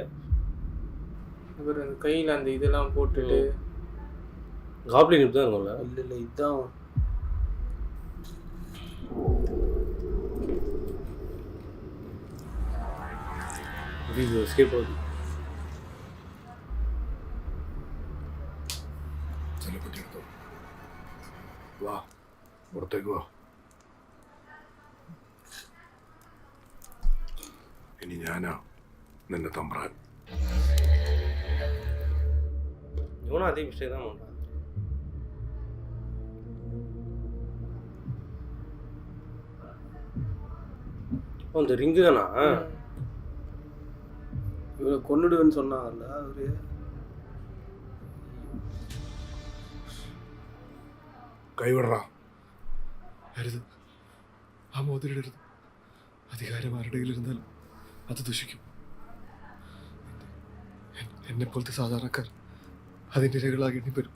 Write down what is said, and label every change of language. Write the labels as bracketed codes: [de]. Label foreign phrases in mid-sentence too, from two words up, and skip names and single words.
[ta] இவர் அந்த கையில் அந்த இதெல்லாம் போட்டுட்டு காப்ளின் இப்படி தான் இருக்கும்ல? இல்ல இல்ல இதுதான் இது எஸ்கேப் ஆகுது. [ml] ചെല്ലപ്പെട്ടിയെടുത്തോ. വാ, പുറത്തേക്ക് വാ. ഇനി ഞാനാ നിന്റെ തമ്പ്രാൻ. [ta] இவனும் அதே மிஸ்டேக் தான் பண்ணுறான். அந்த ரிங்கு தானா? இவரை கொன்னுடுவேன்னு சொன்னாங்கல்ல அவரு. [ml] കൈവിടറാ. അരുത്, ആ മോതിരിടരുത്. അധികാരം ആരുടെ കയ്യിലിരുന്നാലും അത് ദുഷിക്കും. എന്നെപ്പോലത്തെ സാധാരണക്കാർ അതിൻ്റെ ഇരകളാകേണ്ടി വരും.